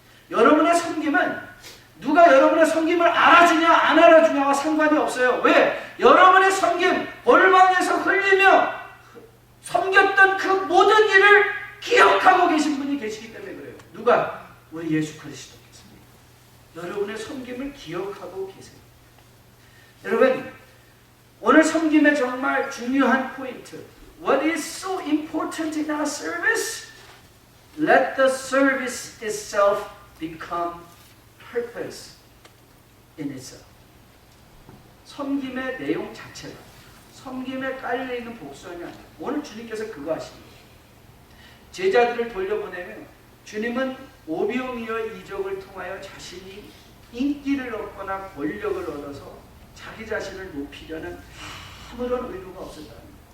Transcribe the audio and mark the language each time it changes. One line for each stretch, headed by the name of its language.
Korean: 여러분의 섬김은 누가 여러분의 섬김을 알아주냐 안 알아주냐와 상관이 없어요. 왜? 여러분의 섬김, 골방에서 흘리며 섬겼던 그 모든 일을 기억하고 계신 분이 계시기 때문에 그래요. 누가? 우리 예수 그리스도께서 여러분의 섬김을 기억하고 계세요. 여러분, 오늘 섬김의 정말 중요한 포인트,
English: What is so important in our service? Let the service itself become purpose in itself.
Korean: 섬김의 내용 자체가 섬김에 깔려있는 복선이 아니에요. 오늘 주님께서 그거 하십니다. 제자들을 돌려보내면 주님은 오병이어 이적을 통하여 자신이 인기를 얻거나 권력을 얻어서 자기 자신을 높이려는 아무런 의도가 없었다는 거예요.